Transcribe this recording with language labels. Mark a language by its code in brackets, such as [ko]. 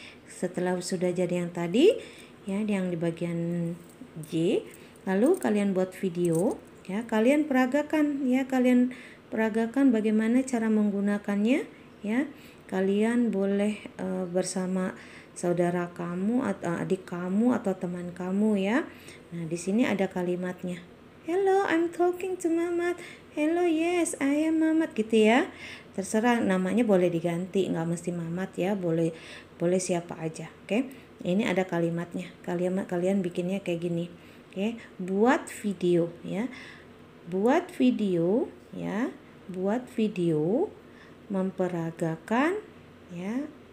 [id] Setelah sudah jadi yang tadi ya, yang di bagian J, lalu kalian buat video ya. Kalian peragakan ya, kalian peragakan bagaimana cara menggunakannya ya. Kalian boleh bersama saudara kamu atau adik kamu atau teman kamu ya. Nah, di sini ada kalimatnya. [en] Hello, I'm talking to Mamat. Hello, yes, I am Mamat [id] gitu ya. Terserah namanya boleh diganti, nggak mesti Mamat ya, boleh siapa aja. Oke. Ini ada kalimatnya. Kalian bikinnya kayak gini. Oke, buat video ya. Buat video ya. Buat video memperagakan ya.